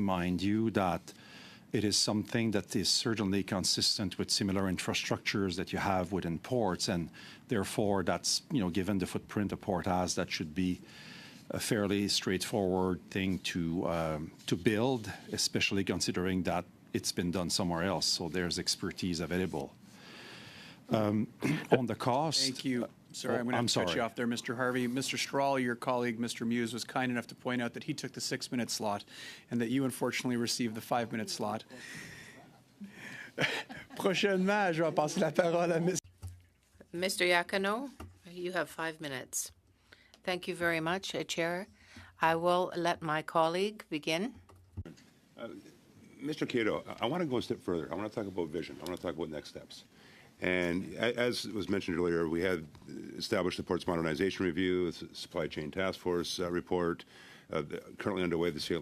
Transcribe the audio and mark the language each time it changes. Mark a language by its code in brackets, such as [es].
[en] Mind you that it is something that is certainly consistent with similar infrastructures that you have within ports, and therefore that's, given the footprint a port has, that should be a fairly straightforward thing to build, especially considering that it's been done somewhere else, so there's expertise available. On the cost... Thank you. Sorry, I'm going to cut you off there, Mr. Harvey. Mr. Strahl, your colleague, Mr. Muse, was kind enough to point out that he took the 6-minute slot and that you unfortunately received the 5-minute slot. [fr] Prochainement, je vais passer la parole à [en] Mr. Iaconu, you have 5 minutes. Thank you very much, Chair. I will let my colleague begin. Mr. Cato, I want to go a step further. I want to talk about vision. I want to talk about next steps. And as was mentioned earlier, we had established the Ports Modernization Review, the Supply Chain Task Force report, currently underway the St.